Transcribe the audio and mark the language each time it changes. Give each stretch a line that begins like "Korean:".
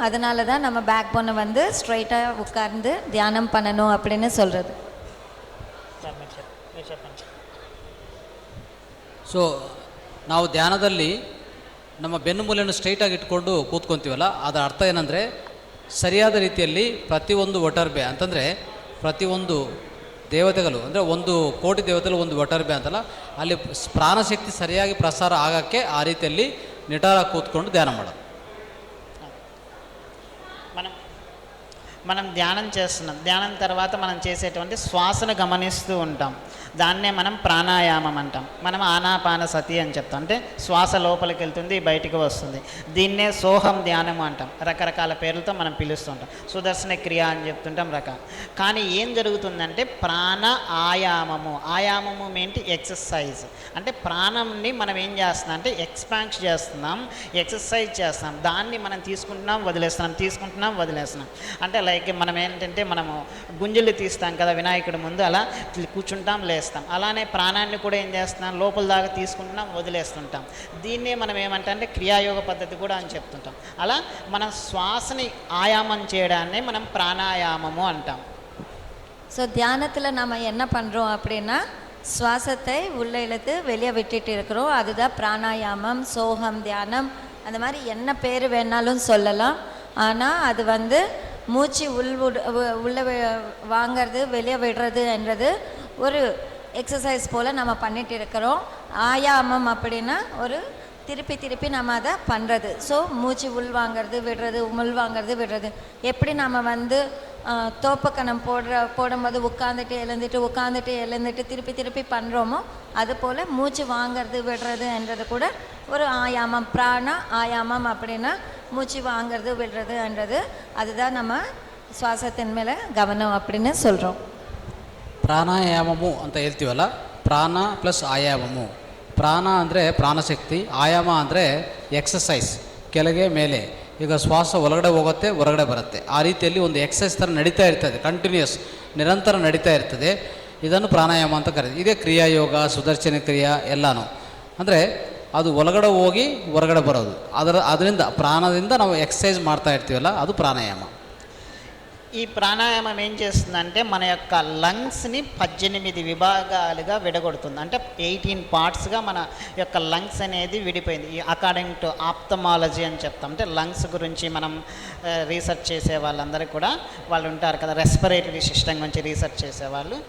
Tamil: அதனால தான் நம்ம பேக் போனை வந்து ஸ்ட்ரைட்டாக உட்கார்ந்து தியானம் பண்ணணும் அப்படின்னு சொல்கிறது.
Kannada: ಸೊ ನಾವು ಧ್ಯಾನದಲ್ಲಿ ನಮ್ಮ ಬೆನ್ನುಮೂಲೆಯನ್ನು ಸ್ಟ್ರೈಟಾಗಿ ಇಟ್ಕೊಂಡು ಕೂತ್ಕೊತೀವಲ್ಲ, ಅದರ ಅರ್ಥ ಏನಂದರೆ ಸರಿಯಾದ ರೀತಿಯಲ್ಲಿ ಪ್ರತಿಯೊಂದು ಒಟರ್ಬೆ ಅಂತಂದರೆ ಪ್ರತಿಯೊಂದು ದೇವತೆಗಳು ಅಂದರೆ 1 ಕೋಟಿ ದೇವತೆಗಳು 1 ಒಟರ್ಬೆ ಅಂತಲ್ಲ, ಅಲ್ಲಿ ಪ್ರಾಣಶಕ್ತಿ ಸರಿಯಾಗಿ ಪ್ರಸಾರ ಆಗೋಕ್ಕೆ ಆ ರೀತಿಯಲ್ಲಿ ನಿಟಾರಾಗಿ ಕೂತ್ಕೊಂಡು ಧ್ಯಾನ ಮಾಡೋದು.
Telugu: మనం ధ్యానం చేస్తున్నాం. ధ్యానం తర్వాత మనం చేసేటువంటి శ్వాసను గమనిస్తూ ఉంటాం. దాన్నే మనం ప్రాణాయామం అంటాం. మనం ఆనాపాన సతి అని చెప్తాం. అంటే శ్వాస లోపలికి వెళ్తుంది, బయటికి వస్తుంది. దీన్నే సోహం ధ్యానం అంటాం. రకరకాల పేర్లతో మనం పిలుస్తుంటాం. సుదర్శన క్రియ అని చెప్తుంటాం రకాలు. కానీ ఏం జరుగుతుందంటే ప్రాణ ఆయామము. ఆయామము ఏంటి? ఎక్సర్సైజ్. అంటే ప్రాణంని మనం ఏం చేస్తున్నాం అంటే ఎక్స్పాన్స్ చేస్తున్నాం, ఎక్సర్సైజ్ చేస్తున్నాం. దాన్ని మనం తీసుకుంటున్నాం, వదిలేస్తున్నాం. అంటే లైక్ మనం ఏంటంటే మనము గుంజులు తీస్తాం కదా వినాయకుడి ముందు, అలా కూర్చుంటాం, లేస్తాం. అలానే ప్రాణాన్ని కూడా ఏం చేస్తున్నాం, లోపల దాకా తీసుకుంటున్నాం, వదిలేస్తుంటాం. దీన్నే మనం ఏమంటే క్రియాయోగ పద్ధతి కూడా అని చెప్తుంటాం. అలా మనం శ్వాసని ఆయామం చేయడాన్ని మనం ప్రాణాయామము అంటాం.
Tamil: ஸோ தியானத்தில் நம்ம என்ன பண்ணுறோம் அப்படின்னா சுவாசத்தை உள்ளே இழுத்து வெளியே விட்டுட்டு இருக்கிறோம். அதுதான் பிராணாயாமம், சோகம் தியானம், அந்த மாதிரி என்ன பேர் வேணாலும் சொல்லலாம். ஆனால் அது வந்து மூச்சு உள்ளே வாங்கிறது வெளியே விடுறது என்றது ஒரு எக்ஸசைஸ் போல் நம்ம பண்ணிட்டு இருக்கிறோம். ஆயாமம் அப்படின்னா ஒரு திருப்பி நம்ம அதை பண்ணுறது. ஸோ மூச்சு உள்வாங்கிறது விடுறது, விடுறது. எப்படி நம்ம வந்து தோப்பக்கணம் போடும்போது உட்காந்துட்டு எழுந்துட்டு திருப்பி பண்ணுறோமோ அதுபோல் மூச்சு வாங்கிறது விடுறது என்றது கூட ஒரு ஆயாமம். பிராண ஆயாமம் அப்படின்னா மூச்சு வாங்கிறது விடுறது என்றது. அதுதான் நம்ம சுவாசத்தின் மேலே கவனம் அப்படின்னு சொல்கிறோம்.
Kannada: ಪ್ರಾಣಾಯಾಮము ಅಂತ ಹೇಳ್ತೀವಲ್ಲ, ಪ್ರಾಣ ಪ್ಲಸ್ ಆಯಾಮము. ಪ್ರಾಣ ಅಂದರೆ ಪ್ರಾಣಶಕ್ತಿ, ಆಯಾಮ ಅಂದರೆ ಎಕ್ಸಸೈಸ್, ಕೆಳಗೆ ಮೇಲೆ. ಈಗ ಶ್ವಾಸ ಒಳಗಡೆ ಹೋಗುತ್ತೆ, ಹೊರಗಡೆ ಬರುತ್ತೆ. ಆ ರೀತಿಯಲ್ಲಿ ಒಂದು ಎಕ್ಸಸೈಸ್ ಥರ ನಡೀತಾ ಇರ್ತದೆ, ಕಂಟಿನ್ಯೂಸ್, ನಿರಂತರ ನಡೀತಾ ಇರ್ತದೆ. ಇದನ್ನು ಪ್ರಾಣಾಯಾಮ ಅಂತ ಕರೀತೀವಿ. ಇದೇ ಕ್ರಿಯಾಯೋಗ, ಸುದರ್ಶನ ಕ್ರಿಯಾ ಎಲ್ಲನೂ. ಅಂದರೆ ಅದು ಒಳಗಡೆ ಹೋಗಿ ಹೊರಗಡೆ ಬರೋದು. ಅದರಿಂದ ಪ್ರಾಣದಿಂದ ನಾವು ಎಕ್ಸಸೈಸ್ ಮಾಡ್ತಾ ಇರ್ತೀವಲ್ಲ, ಅದು ಪ್ರಾಣಾಯಾಮ.
Telugu: ఈ ప్రాణాయామం ఏం చేస్తుందంటే మన యొక్క లంగ్స్ని 18 విభాగాలుగా విడగొడుతుంది. అంటే 18 పార్ట్స్గా మన యొక్క లంగ్స్ అనేది విడిపోయింది. ఈ అకార్డింగ్ టు ఆప్థమాలజీ అని చెప్తాం. అంటే లంగ్స్ గురించి మనం రీసెర్చ్ చేసే వాళ్ళందరికీ కూడా వాళ్ళు ఉంటారు కదా, రెస్పిరేటరీ సిస్టమ్ గురించి రీసెర్చ్ చేసేవాళ్ళు.